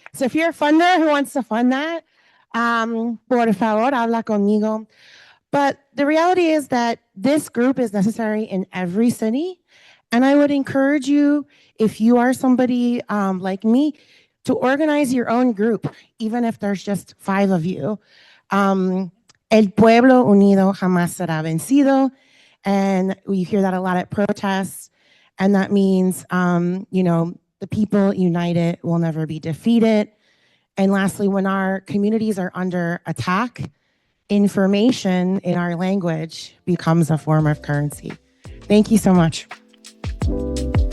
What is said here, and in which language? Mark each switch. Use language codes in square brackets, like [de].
[en] So if you're a funder who wants to fund that, [es] por favor, habla conmigo. [en] But the reality is that this group is necessary in every city. And I would encourage you, if you are somebody like me, to organize your own group, even if there's just 5 of you. [es] El pueblo unido jamás será vencido. [en] And we hear that a lot at protests. And that means, the people united will never be defeated. And lastly, when our communities are under attack, information in our language becomes a form of currency. Thank you so much.